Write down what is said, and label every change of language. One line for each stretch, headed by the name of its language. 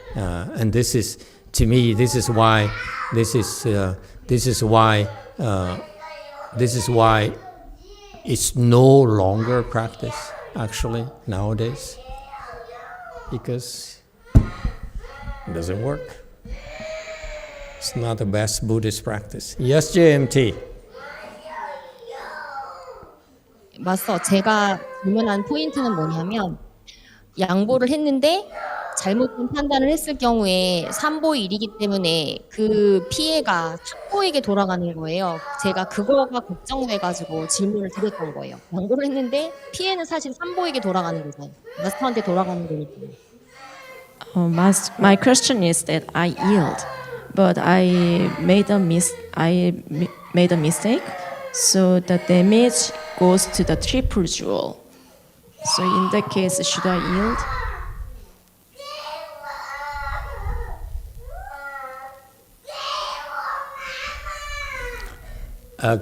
English: And this is, to me, this is why it's no longer practiced, actually, nowadays, because it doesn't work. It's not the best Buddhist practice. Yes, JMT.
Korean: 마스터, 제가 질문한 포인트는 뭐냐면 양보를 했는데 잘못된 판단을 했을 경우에 삼보일이기 때문에 그 피해가 삼보에게 돌아가는 거예요. 제가 그거가 걱정돼가지고 질문을 드렸던 거예요. 양보를 했는데 피해는 사실 삼보에게 돌아가는 거잖아요. 마스터한테 돌아가는 거니까.
English: My question is that I yield, but I made a mistake, so the damage goes to the triple jewel. So in that case, should I yield?